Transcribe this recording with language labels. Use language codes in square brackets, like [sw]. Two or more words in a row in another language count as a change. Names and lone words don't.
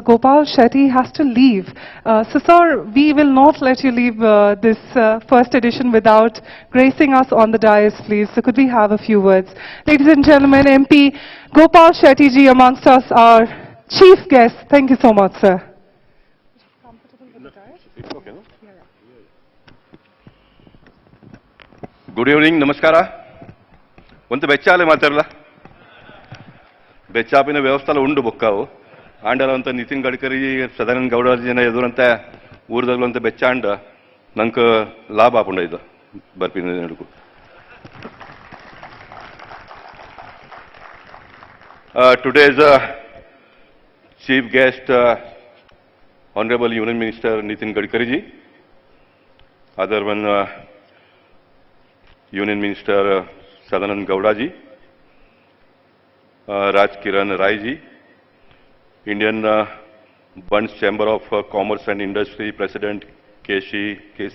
[en] Gopal Shetty, has to leave. So, sir, we will not let you leave this first edition without gracing us on the dais, please. So, could we have a few words? Ladies and gentlemen, MP Gopal Shetty ji amongst us, our chief guest. Thank you so much, sir. good evening, [tcy] ನಮಸ್ಕಾರ. ಒಂದು ಬೆಚ್ಚಾಲೆ ಮಾತಾಡಲ್ಲ, ಬೆಚ್ಚಾಪಿನ ವ್ಯವಸ್ಥೆಲ್ಲ ಉಂಡು ಬೊಕ್ಕಾವು ಆಂಡಲ ಅಂತ ನಿತಿನ್ ಗಡ್ಕರಿ ಸದಾನಂದ ಗೌಡರ್ಜಿನ ಎದುರಂತ ಊರದಲ್ಲೂ ಅಂತ ಬೆಚ್ಚಾಂಡ ನಂಗೆ ಲಾಭ ಆಪುಂಡ ಇದು ಬರ್ಪಿನ ನಡುಕು. [en] Today's chief guest, Honorable Union Minister Nitin Gadkari ji, other one Union Minister Sadanand Gowda ji, Raj Kiran Rai ji, Indian Bunts Chamber of Commerce and Industry President K.C.